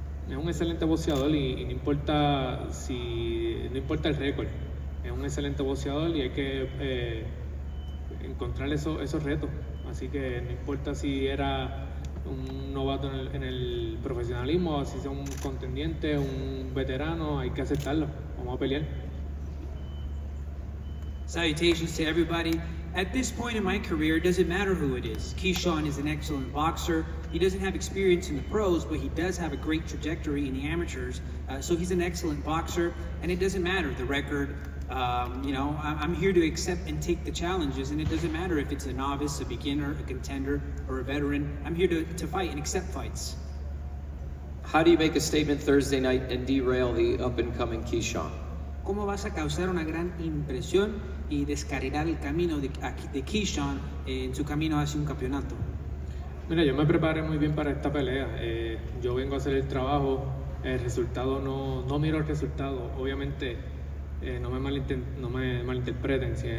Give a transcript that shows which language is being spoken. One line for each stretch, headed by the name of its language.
Spanish: es un excelente boxeador y no importa no importa el récord, es un excelente boxeador y hay que encontrar esos retos. Así que no importa si era un novato en el profesionalismo, o si es un contendiente, un veterano, hay que aceptarlo. Vamos a pelear.
English: Salutations to everybody. At this point in my career, it doesn't matter who it is. Keyshawn is an excellent boxer. He doesn't have experience in the pros, but he does have a great trajectory in the amateurs. So he's an excellent boxer, and it doesn't matter the record. I'm here to accept and take the challenges, and it doesn't matter if it's a novice, a beginner, a contender, or a veteran. I'm here to fight and accept fights. How do you make a statement Thursday night and derail the up-and-coming Keyshawn?
Spanish: ¿Cómo vas a causar una gran impresión y descarrilar el camino de Keyshawn en su camino hacia un campeonato? Mira, yo me preparé muy bien para esta pelea. Yo vengo a hacer el trabajo. El resultado no miro el resultado. Obviamente, no me malinterpreten.